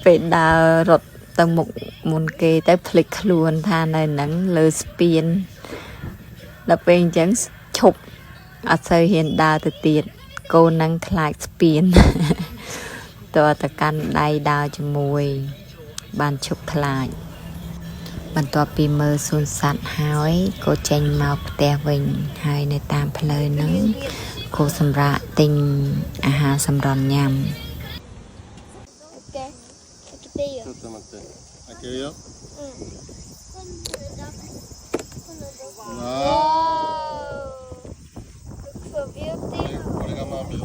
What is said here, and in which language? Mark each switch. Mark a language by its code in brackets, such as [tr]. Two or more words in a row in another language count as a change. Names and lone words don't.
[km] ពេលដើររត់ទៅមុខមុនគេទៅភ្លេចខ្លួនថានៅហ្នឹងលើស្ពានដល់ពេលអញ្ចឹងឈប់អត់សូវហ៊ានដើរទៅទៀតកូនហ្នឹងខ្លាចស្ពានតើតកាន់ដៃដើរជាមួយបានឈប់ខ្លាចបន្ទាប់ពីមើលសួនសត្វហើយក៏ចេញមកផ្ទះវិញហើយនៅតាមផ្លូវហ្នឹងក៏សម្រាប់ទិញអាហារសម្រន់ញ៉ាំ [ja] ちょっと待って。開けるよ。わー。これがま